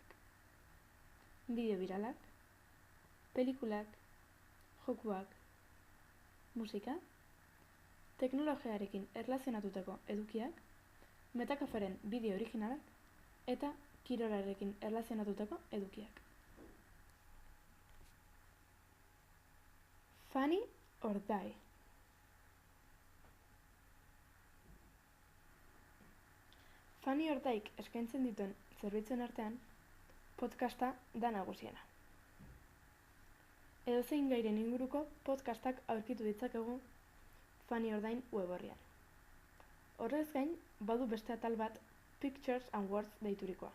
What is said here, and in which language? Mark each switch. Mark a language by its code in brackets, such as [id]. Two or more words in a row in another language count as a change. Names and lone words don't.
[eu] Bideo biralak, pelikulak, jokuak, musika, teknologiarekin erlazionatutako edukiak, Metakaferen bideo originalak eta kirolarekin erlazionatutako edukiak. Funny or Die. Funny or Dieek eskaintzen dituen zerbitzuen artean, podcasta da nagusiena. Edozein gairen inguruko podcastak aurkitu ditzakegu Funny or Dien web orrian. Horrez gain, badu beste atal bat Pictures and Words deiturikoa.